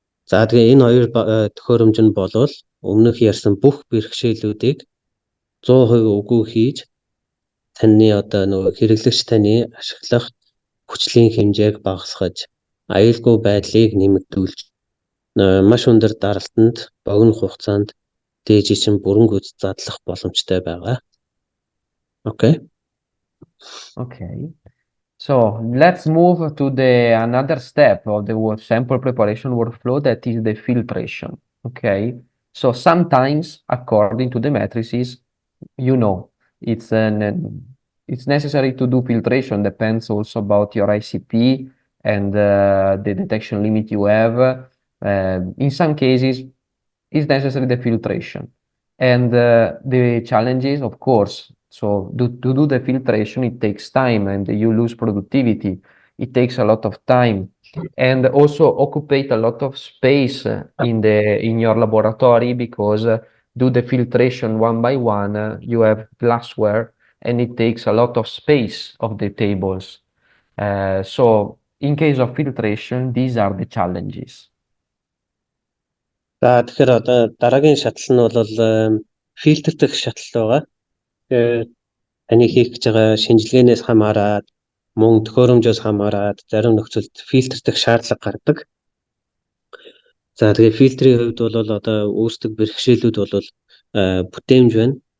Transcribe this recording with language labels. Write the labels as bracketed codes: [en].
[mn] За тэгээ энэ хоёр төхөөрөмж нь болвол өмнөх ярьсан бүх бэрхшээлүүдийг 100% үгүй хийж таны одоо нөгөө хэрэглэгч таны ашиглах хүчлийн хэмжээг багасгаж аюулгүй байдлыг нэмэгдүүлж маш өндөр даралтанд богино хугацаанд дээжийн бүрэн гүйц задлах боломжтой байгаа. [en] Okay. Okay. So let's move to the another step of the sample preparation workflow, that is the filtration. Okay. So sometimes, according to the matrices, it's necessary to do filtration. Depends also about your ICP and the detection limit you have. In some cases, it's necessary the filtration. And the challenges, of course, so to do the filtration, it takes time and you lose productivity. It takes a lot of time and also occupy a lot of space in your laboratory, because do the filtration one by one, you have glassware and it takes a lot of space of the tables. So in case of filtration, these are the challenges. [mn] За тэгэхээр одоо дараагийн шатал нь бол фильтр дэх шатал байгаа. Таны хийх гэж байгаа шинжилгээнээс хамаарат, мөн төхөөрөмжөөс хамаарат зарим нөхцөлд фильтр дэх шаардлага гардаг. За тэгээ фильтрийн хувьд бол одоо үүсдэг бэрхшээлүүд бол бүтээмж байна.